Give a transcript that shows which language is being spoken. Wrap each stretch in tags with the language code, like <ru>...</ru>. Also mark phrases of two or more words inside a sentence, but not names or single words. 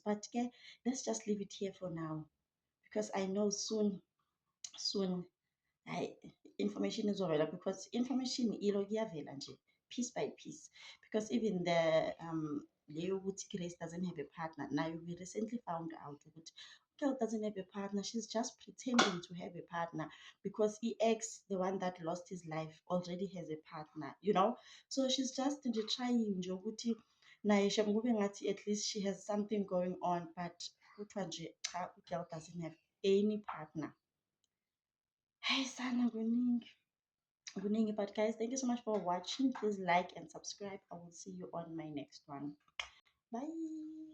<en>But okay, let's just leave it here for now because I know soon I information is over because information</en> <zu>ilo kuyavela nje</zu> <en>piece by piece, because even the Leo Grace doesn't have a partner. Now we recently found out that girl doesn't have a partner. She's just pretending to have a partner because EX, the one that lost his life, already has a partner, you know. So she's just trying</en> <zu>nje ukuthi naye kube ngathi</zu> <en>at least she has something going on, but</en> <zu>kuthiwa nje cha,</zu> <en>girl doesn't have any partner.</en> <zu>Hey sana kuningi. Kuningi.</zu> <en>But guys, thank you so much for watching. Please like and subscribe. I will see you on my next one. Bye.</en>